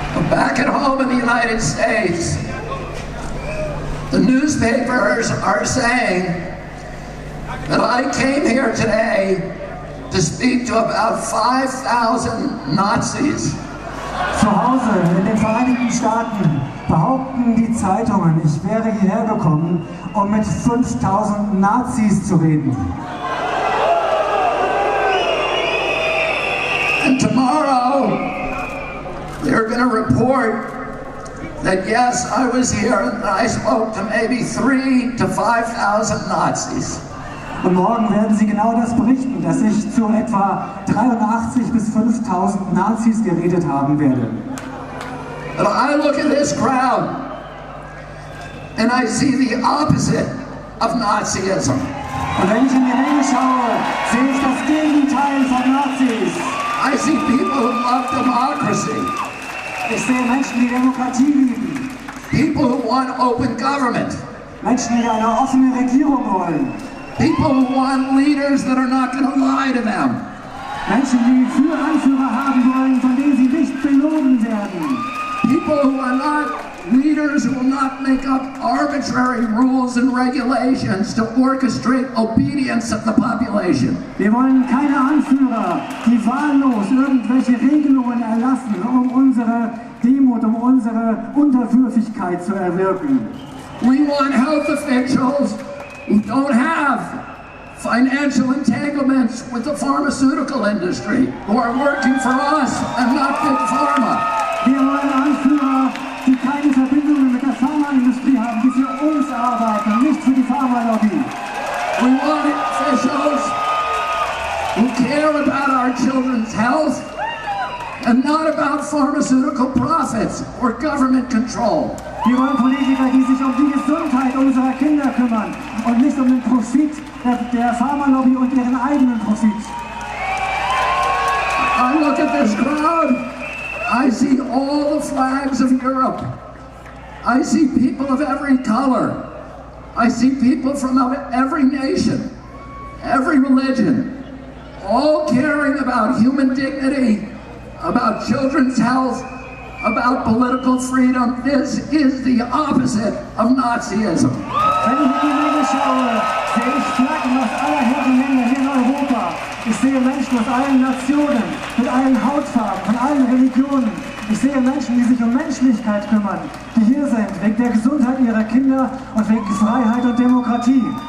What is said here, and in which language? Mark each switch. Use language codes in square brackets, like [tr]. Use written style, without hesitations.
[en] Back at home in the United States, the newspapers are saying that I came here today to speak to about 5,000 Nazis. [de] Zu Hause in den Vereinigten Staaten behaupten die Zeitungen, ich wäre hierher gekommen, um mit 5.000 Nazis zu reden. [en] And tomorrow, they're going to report that yes, I was here and I spoke to maybe 3,000 to 5,000 Nazis. [de] Und morgen werden sie genau das berichten, dass ich zu etwa 83 bis 5.000 Nazis geredet haben werde. [en] But I look at this crowd and I see the opposite of Nazism. [de] Und wenn ich in die Menge schaue, sehe ich das Gegenteil von Nazis. [en] I see people who love democracy. [de] Ich sehe Menschen, die Demokratie lieben. [en] People who want open government. [de] Menschen, die eine offene Regierung wollen. [en] People who want leaders that are not going to lie to them. [de] Menschen, die Anführer haben wollen, von denen sie nicht belogen werden. [en] People who are not leaders who will not make up arbitrary rules and regulations to orchestrate obedience of the population. [de] Wir wollen keine Anführer, die wahllos irgendwelche Regelungen erlassen, um unsere Demut, um unsere Unterwürfigkeit zu erwirken. [en] We want health officials who don't have financial entanglements with the pharmaceutical industry, who are working for us and not Big Pharma. [de] Wir wollen Anführer, die keine Verbindungen mit der Pharmaindustrie haben, die für uns arbeiten, nicht für die Pharmalobby. [en] We want officials who care about our children's health and not about pharmaceutical profits or government control. [de] Wir wollen Politiker, die sich um die Gesundheit unserer Kinder kümmern und nicht um den Profit der Pharmalobby und ihren eigenen Profit. [en] I look at this crowd, I see all the flags of Europe. I see people of every color. I see people from every nation, every religion, all caring about human dignity, about children's health, about political freedom. This is the opposite of Nazism. [de] Wenn ich in die Menge schaue, sehe ich Flaggen aus aller Herren Länder hier in Europa. Ich sehe Menschen aus allen Nationen, mit allen Hautfarben, von allen Religionen. Ich sehe Menschen, die sich um Menschlichkeit kümmern, die hier sind, wegen der Gesundheit ihrer Kinder und wegen Freiheit und Demokratie.